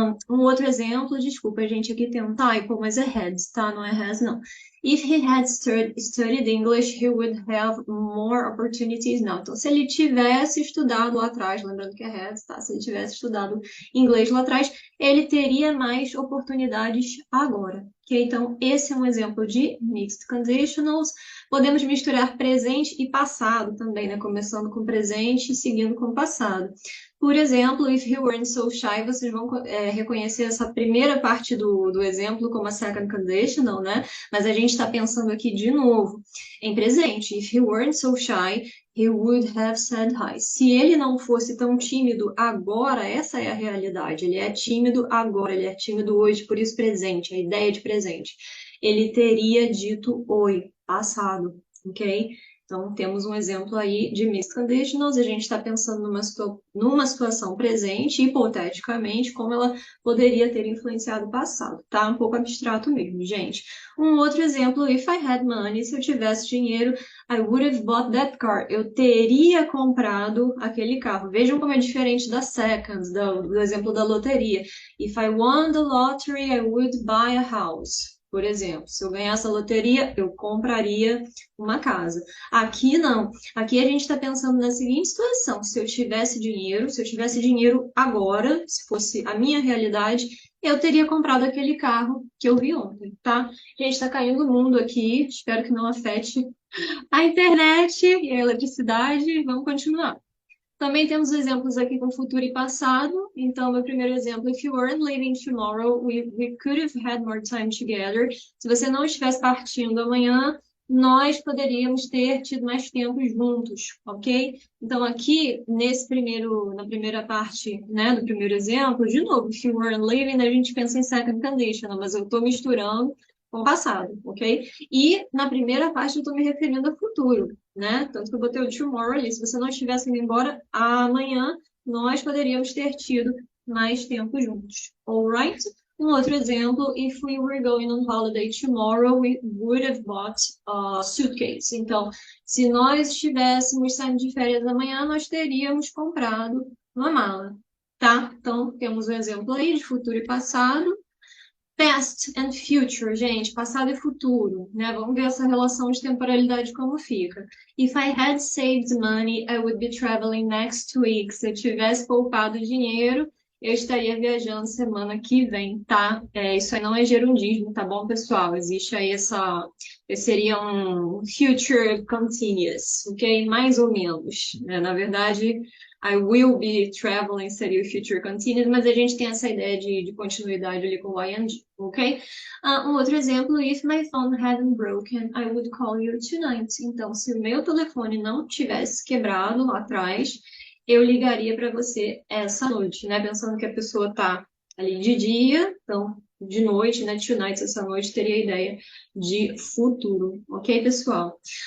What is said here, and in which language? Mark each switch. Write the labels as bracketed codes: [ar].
[pt] Um outro exemplo, desculpa, gente, aqui tem um typo, mas é had, tá? Não é has, não. [en] If he had studied English, he would have more opportunities now. [pt] Então, se ele tivesse estudado lá atrás, lembrando que é had, tá? Se ele tivesse estudado inglês lá atrás, ele teria mais oportunidades agora. Ok? Então, esse é um exemplo de mixed conditionals. Podemos misturar presente e passado também, né? Começando com presente e seguindo com passado. Por exemplo, [en] if he weren't so shy, [pt] vocês vão reconhecer essa primeira parte do exemplo como a second conditional, né? Mas a gente está pensando aqui de novo em presente. [en] If he weren't so shy, he would have said hi. [pt] Se ele não fosse tão tímido agora, essa é a realidade. Ele é tímido agora, ele é tímido hoje, por isso presente, a ideia de presente. Ele teria dito oi, passado, ok? Então, temos um exemplo aí de mixed conditionals, a gente está pensando numa situação presente, hipoteticamente, como ela poderia ter influenciado o passado, tá? Um pouco abstrato mesmo, gente. Um outro exemplo, [en] if I had money, [pt] se eu tivesse dinheiro, [en] I would have bought that car. [pt] Eu teria comprado aquele carro. Vejam como é diferente da second, do exemplo da loteria. [en] If I won the lottery, I would buy a house. [pt] Por exemplo, se eu ganhasse a loteria, eu compraria uma casa. Aqui não. Aqui a gente está pensando na seguinte situação: se eu tivesse dinheiro agora, se fosse a minha realidade, eu teria comprado aquele carro que eu vi ontem, tá? Gente, está caindo o mundo aqui. Espero que não afete a internet e a eletricidade. Vamos continuar. Também temos exemplos aqui com futuro e passado. Então, meu primeiro exemplo, [en] if you weren't leaving tomorrow, we could have had more time together. [pt] Se você não estivesse partindo amanhã, nós poderíamos ter tido mais tempo juntos, ok? Então, aqui, na primeira parte, né, do primeiro exemplo, de novo, [en] if you weren't leaving, [pt] a gente pensa em second conditional, mas eu estou misturando com o passado, ok? E na primeira parte eu estou me referindo ao futuro, né? Tanto que eu botei o tomorrow ali. Se você não estivesse indo embora amanhã, nós poderíamos ter tido mais tempo juntos. [en] Alright? [pt] Um outro exemplo, [en] if we were going on holiday tomorrow, we would have bought a suitcase. [pt] Então, se nós estivéssemos saindo de férias amanhã, nós teríamos comprado uma mala, tá? Então, temos um exemplo aí de futuro e passado. [en] Past and future, [pt] gente, passado e futuro, né? Vamos ver essa relação de temporalidade como fica. [en] If I had saved money, I would be traveling next week. [pt] Se eu tivesse poupado dinheiro, eu estaria viajando semana que vem, tá? Isso aí não é gerundismo, tá bom, pessoal? Existe aí seria um future continuous, ok? Mais ou menos, né? Na verdade, [en] I will be traveling [pt] seria o future continuous, mas a gente tem essa ideia de continuidade ali com o ing, ok? Um outro exemplo, [en] if my phone hadn't broken, I would call you tonight. [pt] Então, se o meu telefone não tivesse quebrado lá atrás, eu ligaria para você essa noite, né? Pensando que a pessoa tá ali de dia, então de noite, né? Tonight, essa noite, teria a ideia de futuro, ok, pessoal?